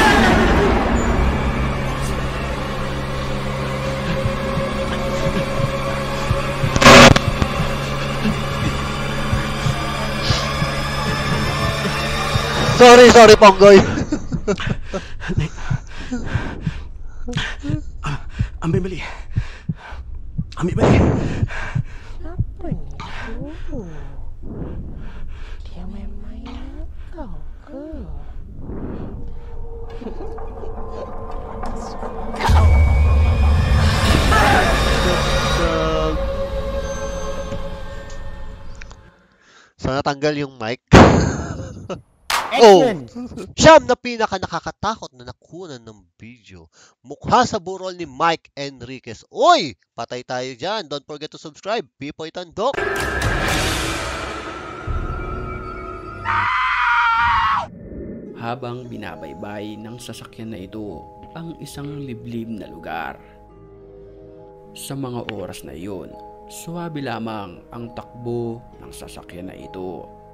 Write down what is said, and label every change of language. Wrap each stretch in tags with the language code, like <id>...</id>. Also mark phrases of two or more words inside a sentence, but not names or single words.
<en>Sorry,</en> <ms>Ponggoy. Ambil balik. Ambil balik. Apa ni tu? Dia main-main kau ke?</ms> <tl>Sana tanggal yung mic. Oh! Siyam na pinaka nakakatakot na nakunan ng video. Mukha sa burol ni Mike Enriquez. Uy! Patay tayo dyan.</tl> <en>Don't forget to subscribe. Pipoy Tandok.</en> <tl>Habang binabaybay ng sasakyan na ito ang isang liblib na lugar. Sa mga oras na iyon, suwabe lamang ang takbo ng sasakyan na ito.</tl>